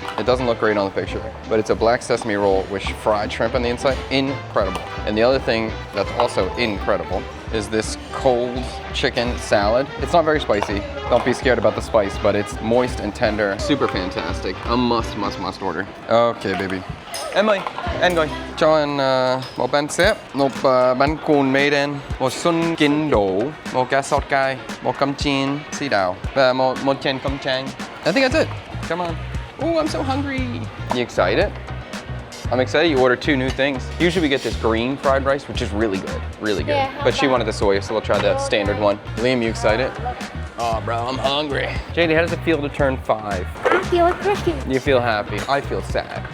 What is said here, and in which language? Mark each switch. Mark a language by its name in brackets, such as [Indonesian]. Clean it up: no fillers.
[English] It doesn't look great on the picture, but it's a black sesame roll with fried shrimp on the inside. Incredible. And the other thing that's also incredible is this cold chicken salad. It's not very spicy. Don't be scared about the spice, but it's moist and tender. Super fantastic. A must order. Okay, baby. [Vietnamese] Emily, anh ơi, cho anh một bánh xếp, một bánh cuốn mì đen, một xuân kín đổ, một cá sốt cay, một cơm chiên xí đào, và một chén cơm trắng. [English] I think that's it. Come on. Oh, I'm so hungry. You excited? I'm excited you ordered two new things. Usually we get this green fried rice, which is really good, really good. Yeah, but she wanted the soy, so we'll try the standard one. Liam, you excited? Oh, bro, I'm hungry. JD, how does it feel to turn 5? I feel happy. You feel happy. I feel sad.